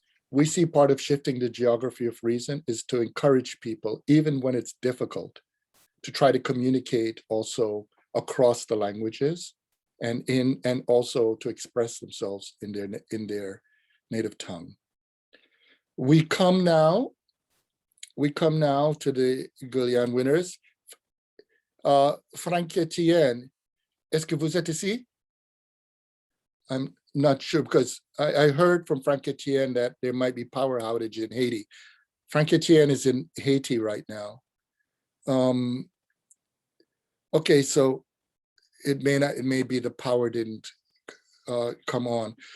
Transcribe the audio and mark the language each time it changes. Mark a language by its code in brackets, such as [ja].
[en] We see part of shifting the geography of reason is to encourage people, even when it's difficult, to try to communicate also across the languages and also to express themselves in their native tongue. We come now to the Guillén winners. [fr] Frankétienne, est-ce que vous êtes ici? [en] I'm not sure, because I heard from Frankétienne that there might be power outage in Haiti. Frankétienne is in Haiti right now. Okay, so it may be the power didn't come on.